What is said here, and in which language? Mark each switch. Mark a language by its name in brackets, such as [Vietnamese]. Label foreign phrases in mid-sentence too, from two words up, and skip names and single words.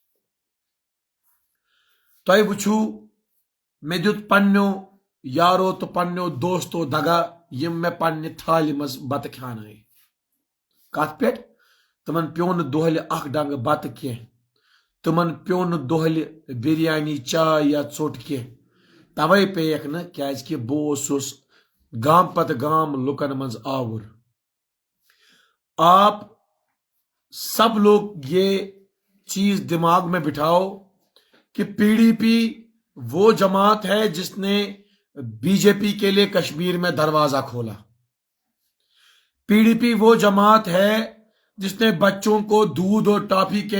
[Kashmiri] تہ وچھو مے دیت پنو یارو تو پنو دوستو دگا یم میں پنہ تھالہ مز بتہ کھانائی کت پہ تمن پیو نہ دہلہ اخ ڈنگ بتہ کی تمن پیو نہ دہلہ بریانی چائے یا ژوٹ کی توے پیک نہ کیازکہ بہس گام پتہ گام لکن مز آور [Urdu] آپ سب لوگ یہ چیز دماغ میں بٹھاؤ کہ پی ڈی پی وہ جماعت ہے جس نے بی جے پی کے لیے کشمیر میں دروازہ کھولا پی ڈی پی وہ جماعت ہے جس نے بچوں کو دودھ اور ٹافی کے